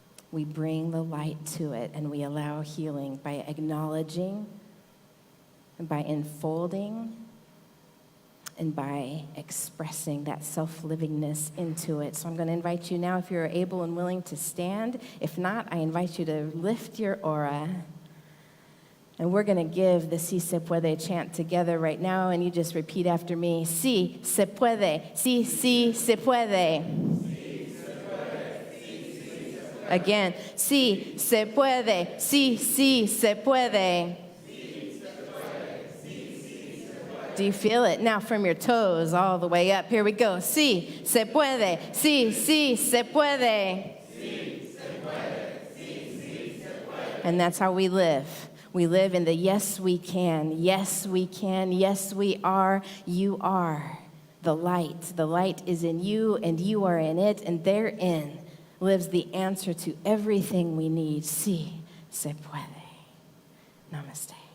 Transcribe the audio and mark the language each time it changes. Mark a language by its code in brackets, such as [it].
[en] We bring the light to it, and we allow healing by acknowledging, and by enfolding, and by expressing that self-livingness into it. So I'm going to invite you now, if you're able and willing, to stand. If not, I invite you to lift your aura. And we're going to give the Si Se Puede chant together right now, and you just repeat after me. [es] Si se puede, si, si se puede. Again, si se puede, si, si se puede. [en] Do you feel it? Now from your toes all the way up. Here we go. [es] Si se puede, si, si se puede. [en] And that's how we live. We live in the yes, we can, yes, we can, yes, we are, you are. The light. The light is in you, and you are in it, and therein lives the answer to everything we need. [es] Si se puede. Namaste.